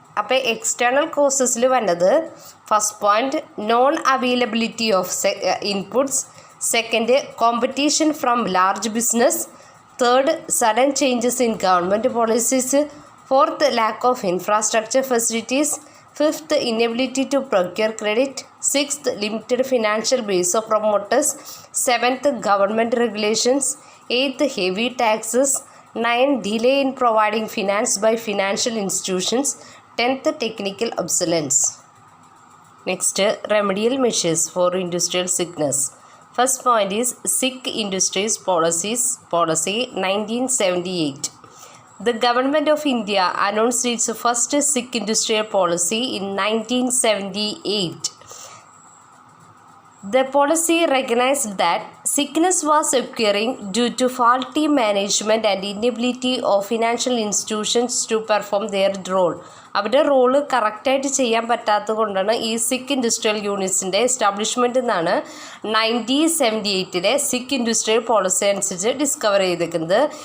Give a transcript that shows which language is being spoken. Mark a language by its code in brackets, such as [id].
[ml] അപ്പോൾ എക്സ്റ്റേണൽ കോസസിൽ വന്നത് [en] First point, non availability of inputs. Second, competition from large business. Third, sudden changes in government policies. Fourth, lack of infrastructure facilities. Fifth, inability to procure credit. Sixth, limited financial base of promoters. Seventh, government regulations. Eighth, heavy taxes. 9, delay in providing finance by financial institutions. 10th, technical obsolescence. Next, remedial measures for industrial sickness. First point is Sick Industries Policy 1978. The Government of India announced its first sick industrial policy in 1978. The policy recognized that sickness was occurring due to faulty management and inability of financial institutions to perform their role. [ml] അവരുടെ role കറക്റ്റായിട്ട് ചെയ്യാൻ പറ്റാത്തത് കൊണ്ടാണ് ഈ സിക്ക് industrial യൂണിറ്റ്സിൻ്റെ establishment എന്നാണ് 1978 സിക്ക് industrial policy അനുസരിച്ച് ഡിസ്കവർ ചെയ്തിരിക്കുന്നത്.